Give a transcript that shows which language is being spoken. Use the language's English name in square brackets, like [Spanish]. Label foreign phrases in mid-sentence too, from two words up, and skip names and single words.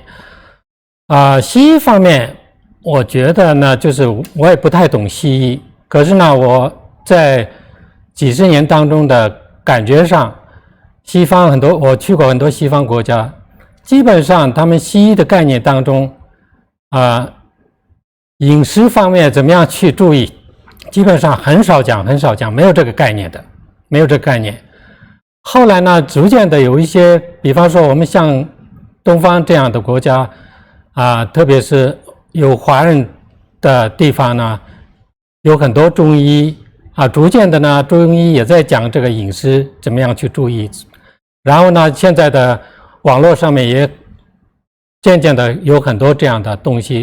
[Chinese] 西醫方面，我覺得呢，就是我也不太懂西醫，可是呢，我在幾十年當中的感覺上，西方很多，我去過很多西方國家，基本上他們西醫的概念當中，飲食方面怎麼樣去注意？基本上很少講，沒有這個概念的，沒有這個概念。後來呢，逐漸的有一些，比方說我們像東方這樣的國家， 特别是有华人的地方呢，有很多中医逐渐的呢，中医也在讲这个饮食怎么样去注意。然后呢，现在的网络上面也渐渐的有很多这样的东西。